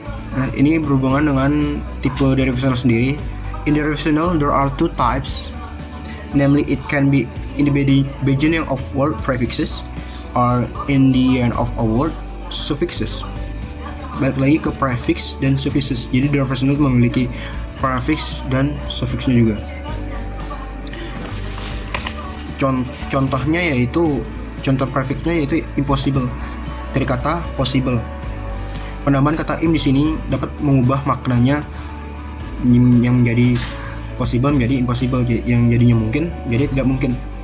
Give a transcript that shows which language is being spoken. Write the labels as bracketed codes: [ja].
[id] Nah, ini berhubungan dengan tipe derivational sendiri. [en] In derivational there are two types, namely it can be in the beginning of word prefixes or in the end of a word suffixes. [id] Balik lagi ke prefix dan suffixes. Jadi derivational memiliki prefix dan suffixnya juga. Contohnya yaitu contoh prefixnya yaitu impossible, dari kata possible. Penambahan kata im di sini dapat mengubah maknanya yang menjadi possible menjadi impossible, yang jadinya mungkin jadi tidak mungkin.